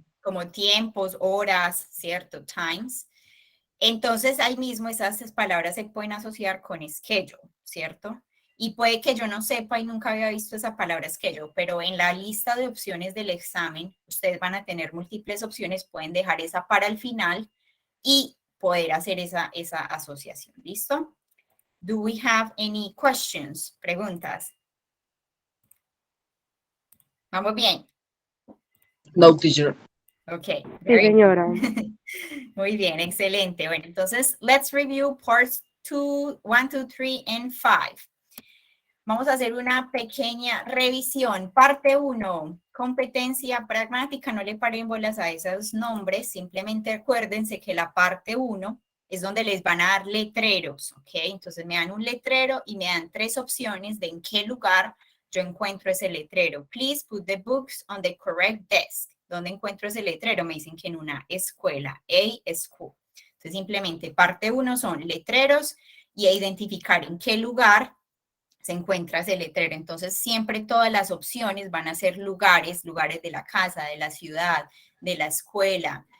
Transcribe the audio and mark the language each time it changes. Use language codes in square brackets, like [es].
[es] Como tiempos, horas, ¿cierto? Times. Entonces, ahí mismo esas palabras se pueden asociar con schedule, ¿cierto? Y puede que yo no sepa y nunca había visto esa palabra schedule, pero en la lista de opciones del examen, ustedes van a tener múltiples opciones, pueden dejar esa para el final y poder hacer esa asociación, ¿listo? [en] Do we have any questions? [es] Preguntas. ¿Vamos bien? [en] No, teacher. Ok. [es] Sí, [en] Very [es] señora. Muy bien, excelente. Bueno, entonces, [en] let's review parts 2, 1, 2, 3, and 5. [es] Vamos a hacer una pequeña revisión. Parte 1, competencia pragmática. No le paren bolas a esos nombres. Simplemente acuérdense que la parte 1 es donde les van a dar letreros, ¿ok? Entonces me dan un letrero y me dan 3 opciones de en qué lugar yo encuentro ese letrero. [en] Please put the books on the correct desk. [es] ¿Dónde encuentro ese letrero? Me dicen que en una escuela, [en] a school. [es] Entonces simplemente parte 1 son letreros y identificar en qué lugar se encuentra ese letrero. Entonces, siempre todas las opciones van a ser lugares de la casa, de la ciudad, de la escuela.